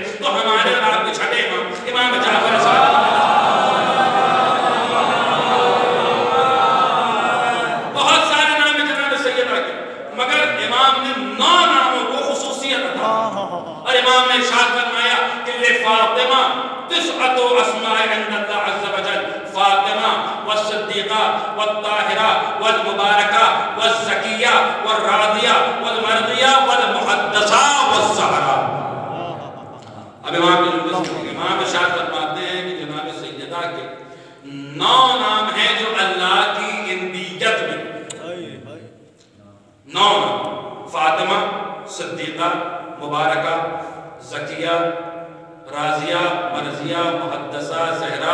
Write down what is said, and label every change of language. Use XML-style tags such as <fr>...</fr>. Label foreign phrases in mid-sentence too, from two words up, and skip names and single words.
<ur>تو ہمارے اور آپ کے چھٹے امام جعفر صاحب بہت سارے نام ہیں جناب سیدہ کے، مگر امام نے 9 ناموں کو خصوصیت عطا اور امام نے ارشاد فرمایا کہ</ur> <ar>لفاطمہ 9 اسماء عند اللہ عز وجل، فاطمہ والصدیقہ والطاہرہ والمبارکہ والزکیہ والراضیہ والمرضیہ والمحدثہ والزہرا.</ar> <ur>اب امام ارشاد فرماتے ہیں کہ جناب سیدہ کے 9 نام ہیں جو اللہ کی اندیت میں 9 نام: فاطمہ، صدیقہ، مبارکہ، زکیہ، راضیہ، مرضیہ، محدثہ، زہرا.</ur>